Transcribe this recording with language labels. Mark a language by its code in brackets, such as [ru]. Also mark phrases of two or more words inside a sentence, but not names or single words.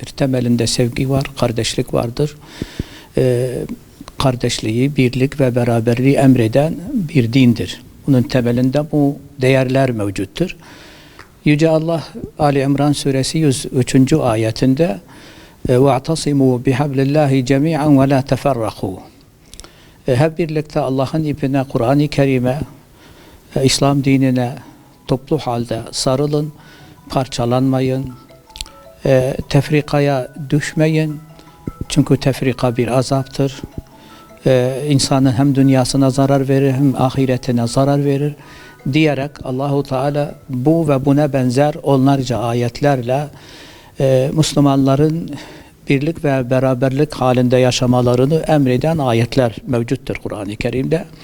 [tr] Temelinde sevgi var, kardeşlik vardır. Kardeşliği, birlik ve beraberliği emreden bir dindir. Bunun temelinde bu değerler mevcuttur. Yüce Allah Ali İmran suresi 103. ayetinde [ar] وَاَعْتَصِمُوا بِحَبْلِ اللّٰهِ جَمِيعًا وَلَا تَفَرَّقُوا [tr] Hep birlikte Allah'ın ipine, Kur'an-ı Kerim'e, İslam dinine toplu halde sarılın, parçalanmayın, tefrikaya düşmeyin. Çünkü tefrika bir azaptır. İnsanın hem dünyasına zarar verir hem ahiretine zarar verir diyerek [ar] الله تعالى [tr] bu ve buna benzer onlarca ayetlerle Müslümanların birlik ve beraberlik halinde yaşamalarını emreden ayetler mevcuttur Kur'an-ı Kerim'de.